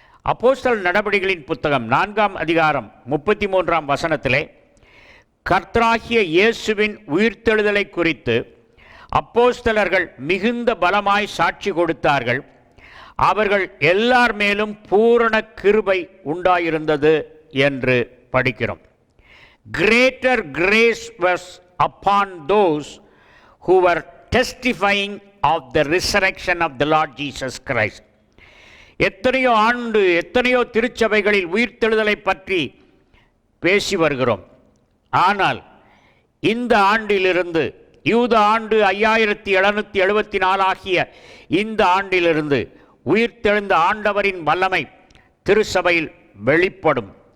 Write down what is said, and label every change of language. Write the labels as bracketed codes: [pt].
[ta] அப்போஸ்தலர் நடபடிகளின் புத்தகம் 4ஆம் அதிகாரம் 33ஆம் வசனத்திலே கர்த்தராகிய இயேசுவின் உயிர்த்தெழுதலை குறித்து அப்போஸ்தலர்கள் மிகுந்த பலமாய் சாட்சி கொடுத்தார்கள். அவர்கள் எல்லார் மேலும் பூரண கிருபை உண்டாயிருந்தது என்று படிக்கிறோம். [en] Greater grace was upon those who were testifying of the resurrection of the Lord Jesus Christ. [ta] எத்தனையோ ஆண்டு எத்தனையோ திருச்சபைகளில் உயிர்த்தெழுதலை பற்றி பேசி வருகிறோம். ஆனால் இந்த ஆண்டிலிருந்து, யூத ஆண்டு 5774 ஆகிய இந்த ஆண்டிலிருந்து உயிர்த்தெழுந்த ஆண்டவரின் வல்லமை திருச்சபையில் வெளிப்படும்.